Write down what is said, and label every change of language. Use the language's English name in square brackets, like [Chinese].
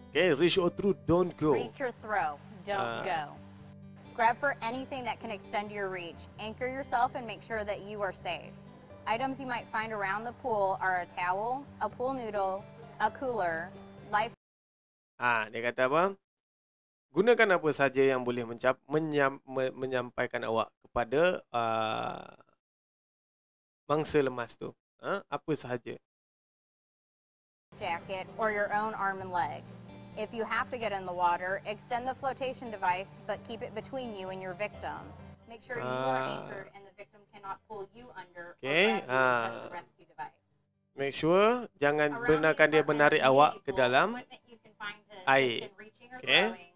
[English] Okay, reach or through, don't go. Reach or throw, don't go. Grab for anything that can extend your reach. Anchor yourself and make sure that you are safe. Items you might find around the pool are a towel, a pool noodle, a cooler, life. [Malay] Dia kata apa? Gunakan apa saja yang boleh menyampaikan awak kepada mangsa lemas tu. Apa sahaja. [English] jacket, or your own arm and leg. If you have to get in the water, extend the flotation device, but keep it between you and your victim. Make sure you are anchored and the victim cannot pull you under or grab you inside of the rescue device. Make sure [Malay] jangan benarkan dia menarik awak ke dalam air. Okay.